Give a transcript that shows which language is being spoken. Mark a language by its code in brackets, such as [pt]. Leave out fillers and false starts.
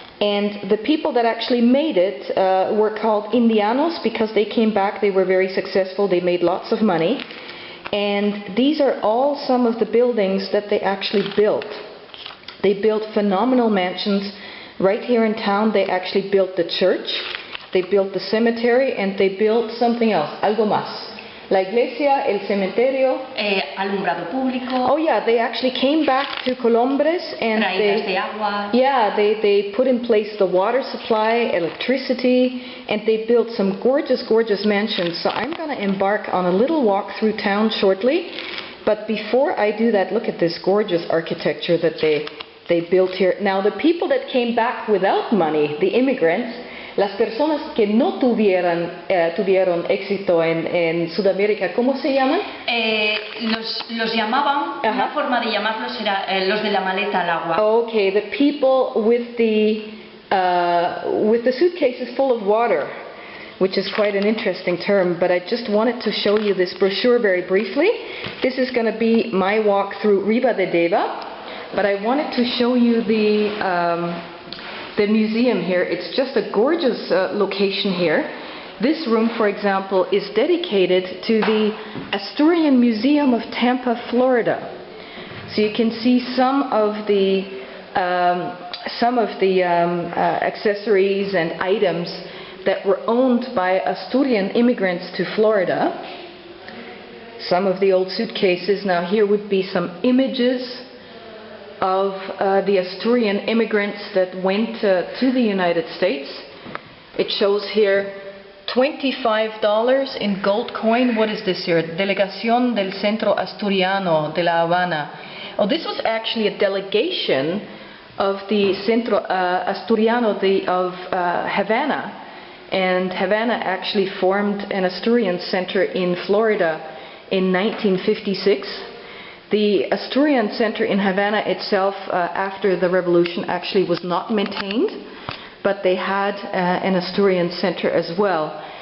[en] And the people that actually made it were called Indianos because they came back, they were very successful, they made lots of money. And these are all some of the buildings that they actually built. They built phenomenal mansions. Right here in town they actually built the church, they built the cemetery, and they built something else, [es] algo más. La iglesia, el cementerio. Alumbrado público. [en] Oh yeah, they actually came back to Colombres and they put in place the water supply, electricity, and they built some gorgeous, gorgeous mansions. So I'm going to embark on a little walk through town shortly. But before I do that, look at this gorgeous architecture that they built here. Now the people that came back without money, the immigrants, [es] las personas que no tuvieron éxito en Sudamérica, ¿cómo se llaman? Los llamaban, una forma de llamarlos era los de la maleta al agua. [en] Okay, the people with the suitcases full of water, which is quite an interesting term, but I just wanted to show you this brochure very briefly. This is going to be my walk through Ribadedeva, but I wanted to show you the museum here. It's just a gorgeous location here. This room, for example, is dedicated to the Asturian Museum of Tampa, Florida. So you can see some of the accessories and items that were owned by Asturian immigrants to Florida. Some of the old suitcases. Now here would be some images of the Asturian immigrants that went to the United States. It shows here $25 in gold coin. What is this here? [es] Delegación del Centro Asturiano de La Habana. [en] Oh, this was actually a delegation of the Centro Asturiano of Havana. And Havana actually formed an Asturian center in Florida in 1956. The Asturian Center in Havana itself, after the revolution, actually was not maintained, but they had an Asturian center as well.